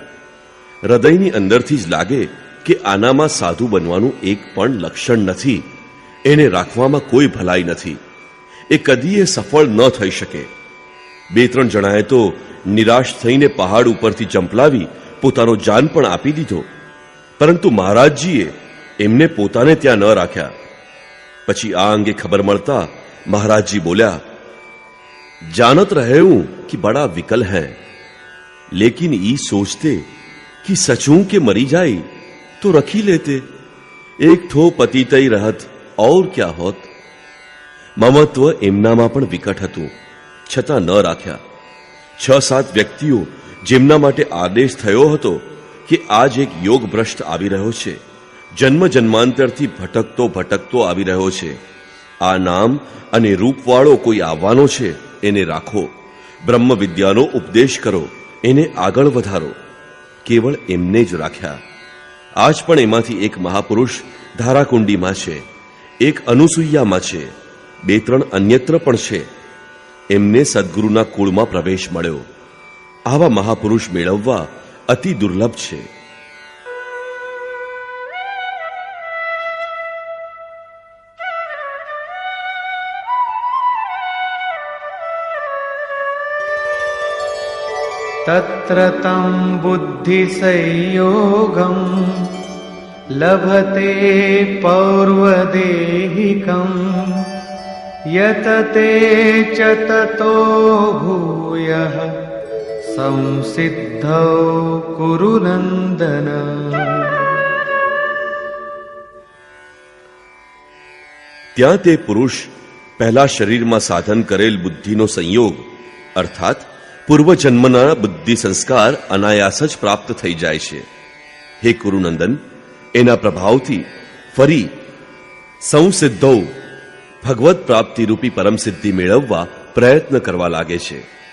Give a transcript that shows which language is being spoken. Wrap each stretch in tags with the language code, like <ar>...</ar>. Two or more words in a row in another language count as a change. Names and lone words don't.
<gu>હૃદયની અંદરથી જ લાગે કે આનામાં સાધુ બનવાનું એક પણ લક્ષણ નથી, એને રાખવામાં કોઈ ભલાઈ નથી, એ કદીએ સફળ ન થઈ શકે. 2-3 જણાએ તો નિરાશ થઈને પહાડ ઉપરથી જંપલાવી પોતાનો જાન પણ આપી દીધો, પરંતુ મહારાજજીએ એમને પોતાને ત્યાં ન રાખ્યા. પછી આ અંગે ખબર મળતા મહારાજજી બોલ્યા,</gu> <hi>जानत रहे हूं कि बड़ा विकल है, लेकिन ई सोचते कि सचूं के मरी जाई तो रखी लेते, एक ठो पतितई रहत और क्या होत.</hi> <gu>મમત્વ એમનામાં પણ વિકટ હતું, છતાં ન રાખ્યા. 6-7 વ્યક્તિઓ જેમના માટે આદેશ થયો હતો કે આજ એક યોગ ભ્રષ્ટ આવી રહ્યો છે, જન્મ જન્માંતરથી ભટકતો આવી રહ્યો છે, આ નામ અને રૂપવાળો કોઈ આવવાનો છે, એને રાખો, બ્રહ્મ વિદ્યાનો ઉપદેશ કરો, એને આગળ વધારો. કેવળ એમને જ રાખ્યા. આજ પણ એમાંથી એક મહાપુરુષ ધારાકુંડીમાં છે, એક અનુસૂયામાં છે, 2-3 અન્યત્ર પણ છે. એમને સદગુરુના કુળમાં પ્રવેશ મળ્યો. આવા મહાપુરુષ મેળવવા અતિ દુર્લભ છે.</gu> <sa>तत्र तं बुद्धिसंयोगं लभते पौर्वदेहिकं यतते च ततो भूयः संसिद्धौ कुरु नन्दन.</sa> <gu>ત્યાં તે પુરુષ પહેલા શરીરમાં સાધન કરેલ બુદ્ધિનો સંયોગ અર્થાત પૂર્વજન્મના બુદ્ધિ સંસ્કાર અનાયાસ જ પ્રાપ્ત થઈ જાય છે. હે કુરુનંદન, એના પ્રભાવથી ફરી સંસિદ્ધૌ ભગવત પ્રાપ્તિ રૂપી પરમ સિદ્ધિ મેળવવા પ્રયત્ન કરવા લાગે છે.</gu>